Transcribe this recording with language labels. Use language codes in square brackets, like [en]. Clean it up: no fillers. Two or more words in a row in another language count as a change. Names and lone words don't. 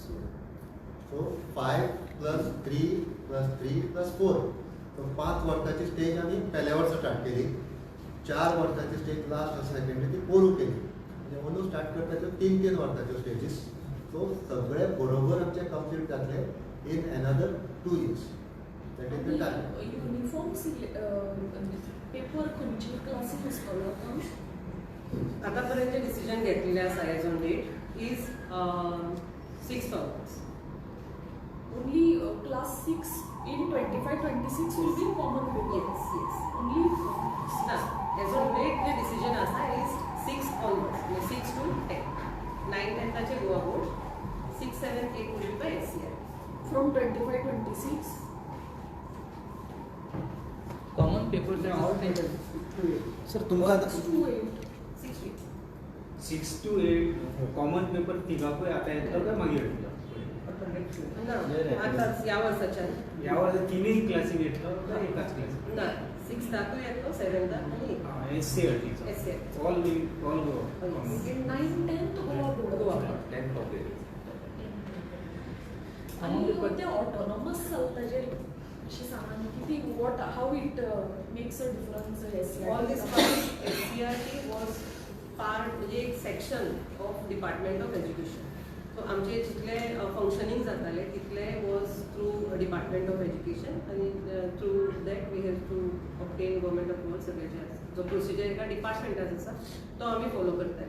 [kok] सो 5 + 3 + 3 + 4. सो 5 वर्साची स्टेज आमी पहिल्या वर्सा स्टार्ट केली. 4 वर्साची स्टेज लास्ट सेकंडरी ती पोरू केली. म्हणजे अंदू स्टार्ट करपाच्यो 3-3 वर्साच्यो स्टेजीस. सो सगळे बरोबर आमचे कंप्लीट जातले [en] in another 2 years. That is the target. [kok] युनिफॉर्म पेपर खंयचे क्लासीक आसतलो आतां? आतापर्यंत जे डिसिजन घेतलेले आसा [en] as on date is 6th onwards. Only class 6 in 25-26 will be common paper. Yes. Only [kok] ना [en] as on date [kok] जे डिसिजन आसा [en] is 6th onwards [kok] म्हणजे 6 to 10. 9th-10th गोवा बोर्ड, [en] 6th, 7th, 8th will be by SCR. from 25-26. common papers are all [kok] सर तुमकां [en] 6 to 8. 6 weeks. [kok] 6 to 8 [en] common paper [kok] तिगापय आता येतलो काय मागीर येतलो? ना आताच ह्या वर्साच्यान यावर तिन्ही क्लासीक येतलो काय एकाच क्लास? ना 6थाकूय येतलो, 7थाक आनी 8th. SCRT SCRT. [en] all go Yes. [kok] 9-10 गोवा बोर्ड. गोवा बोर्ड. [en] 10th of it. [kok] आणि ते ऑटोनॉमस ताजेर अशें सांगा न्ही की ती [en] what how it makes a difference. All this part, SCRT was part [kok] म्हणजे एक [en] section of Department of Education. so [kok] आमचे जितले फंक्शनिंग जाताले तितले [en] was through Department of Education आनी through that we have to obtain government approval [kok] सगळे जे आसा. जो प्रोसिजर एका डिपार्टमेंटात आसा तो आमी फॉलो करताले.